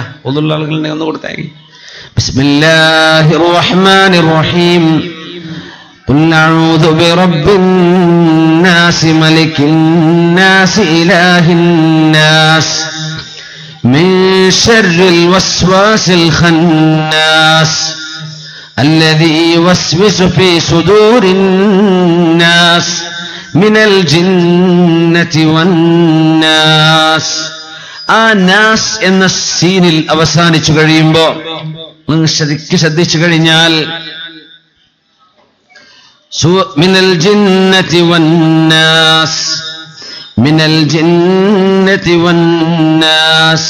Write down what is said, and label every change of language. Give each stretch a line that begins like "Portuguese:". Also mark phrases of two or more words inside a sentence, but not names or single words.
Malayalam: ഒന്നുള്ള ആളുകളുടെ ഒന്ന് കൊടുത്തായി.
Arabic: بسم الله الرحمن الرحيم. قل أعوذ برب الناس ملك الناس إله الناس من شر الوسواس الخناس الذي يوسوس في صدور الناس من الجنة والناس.
Malayalam: ആ നാസ് എന്ന സീനിൽ അവസാനിച്ചു കഴിയുമ്പോ നിങ്ങൾ ശ്രദ്ധിച്ചു കഴിഞ്ഞാൽ
Arabic: من الجنة والناس, من الجنة والناس.